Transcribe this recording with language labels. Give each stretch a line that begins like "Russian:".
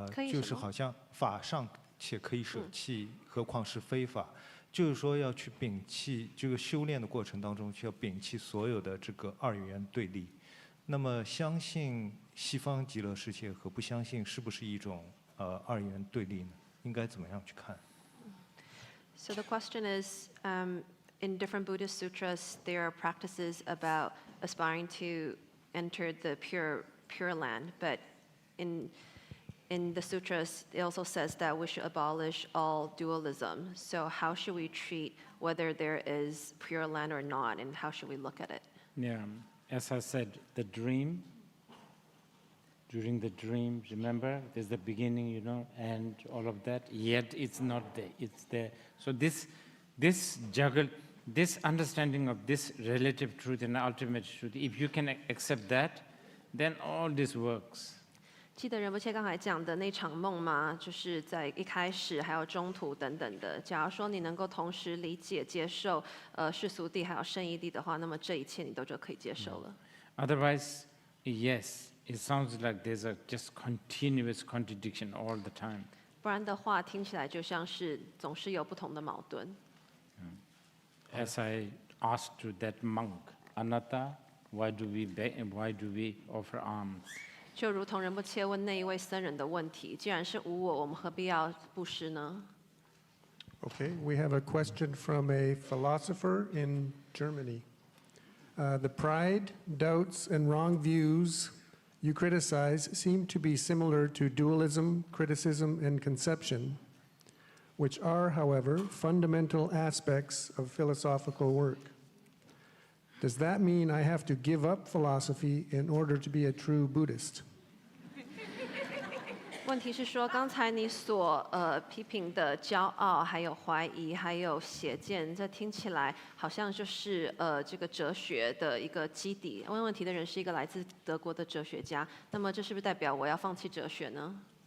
Chinese: 就是好像法尚且可以舍弃，何况是非法。就是说要去摒弃这个修炼的过程当中，需要摒弃所有的这个二元对立。那么相信西方极乐世界和不相信是不是一种二元对立呢？应该怎么样去看？
English: So the question is, in different Buddhist sutras, there are practices about aspiring to enter the pure land, but in the sutras, it also says that we should abolish all dualism. So how should we treat whether there is pure land or not, and how should we look at it? Yeah. As I said, the dream, during the dream, remember, there's the beginning, and all of that, yet it's not there, it's there. So this juggle, this understanding of this relative truth and ultimate truth, if you can accept that, then all this works.
Chinese: 记得仁波切刚才讲的那场梦吗？就是在一开始，还有中途等等的。假如说你能够同时理解、接受世俗谛还有圣义谛的话，那么这一切你都就可以接受了。
English: Otherwise, yes, it sounds like there's a just continuous contradiction all the time.
Chinese: 不然的话，听起来就像是总是有不同的矛盾。
English: As I asked to that monk, Anatta, why do we offer alms?
Chinese: 就如同仁波切问那一位僧人的问题，既然是无我，我们何必要布施呢？
English: Okay, we have a question from a philosopher in Germany. The pride, doubts, and wrong views you criticize seem to be similar to dualism, criticism, and conception, which are, however, fundamental aspects of philosophical work. Does that mean I have to give up philosophy in order to be a true Buddhist?
Chinese: 问题是说，刚才你所批评的骄傲、还有怀疑、还有邪见，这听起来好像就是这个哲学的一个基底。问问题的人是一个来自德国的哲学家，那么这是不是代表我要放弃哲学呢？